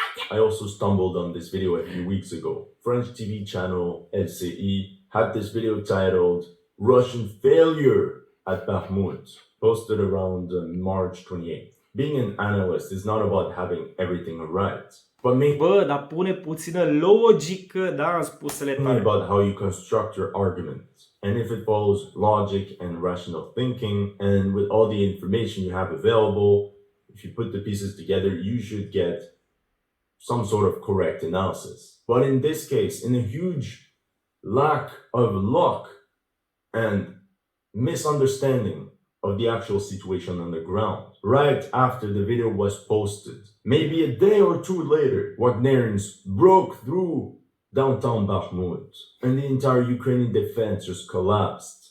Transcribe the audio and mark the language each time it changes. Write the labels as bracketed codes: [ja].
[en] I also stumbled on this video a few weeks ago. French TV channel LCI had this video titled Russian Failure at Bakmut, posted around March 28th. Being an analyst is not about having everything right, but mainly [ro] Bă, dar pune puțină logică, da, în spusele tale. [en] about how you construct your argument, and if it follows logic and rational thinking, and with all the information you have available, if you put the pieces together, you should get some sort of correct analysis. But in this case, in a huge lack of luck and misunderstanding of the actual situation on the ground, right after the video was posted, maybe a day or two later, Wagnerians broke through downtown Bakhmut, and the entire Ukrainian defense just collapsed.